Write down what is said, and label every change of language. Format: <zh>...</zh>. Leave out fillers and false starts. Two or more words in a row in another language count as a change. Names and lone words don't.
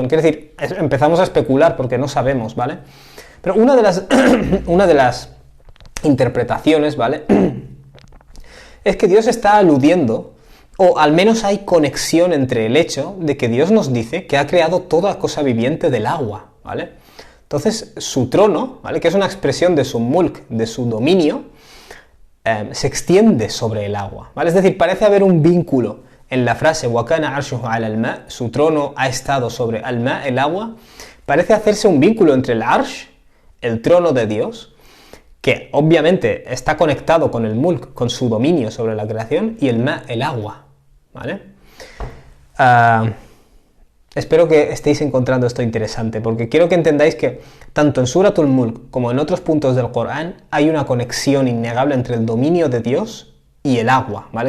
<es>Quiero decir, empezamos a especular porque no sabemos, ¿vale? Pero una de las interpretaciones, ¿vale?, es que Dios está aludiendo, o al menos hay conexión entre el hecho de que Dios nos dice que ha creado toda cosa viviente del agua, ¿vale? Entonces, su trono, ¿vale?, que es una expresión de su mulk, de su dominio, se extiende sobre el agua, ¿vale? Es decir, parece haber un vínculo en la frase</es> <ar>وَكَانَ عَرْشُهُ عَلَى الْمَاءِ,</ar> <es>su trono ha estado sobre al-ma, el agua. Parece hacerse un vínculo entre el arsh, el trono de Dios, que obviamente está conectado con el mulk, con su dominio sobre la creación, y el ma, el agua, ¿vale? Espero que estéis encontrando esto interesante, porque quiero que entendáis que tanto en Suratul Mulk como en otros puntos del Corán hay una conexión innegable entre el dominio de Dios y el agua, ¿vale?</es>